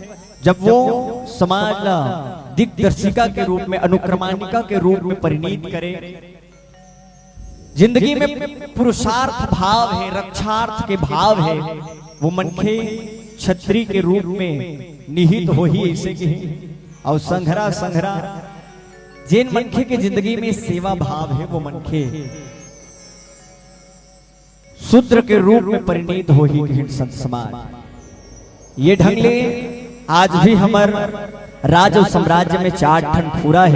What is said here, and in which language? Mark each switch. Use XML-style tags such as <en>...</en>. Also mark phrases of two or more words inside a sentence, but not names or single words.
<hne>जब वो समाज दिग्दर्शिका के रूप में, अनुक्रमानिका के रूप में परिणीत करे, जिंदगी में पुरुषार्थ भाव है, रक्षार्थ के भाव है, वो मनखे क्षत्रिय के रूप में निहित हो ही ऐसे की। और संघरा संघरा जिन मनखे की जिंदगी में सेवा भाव है वो मनखे शूद्र के रूप में परिणित हो ही गए संत समाज। ये ढंगले आज भी हमार राज और साम्राज्य में 4 ठन खुरा है।</hne>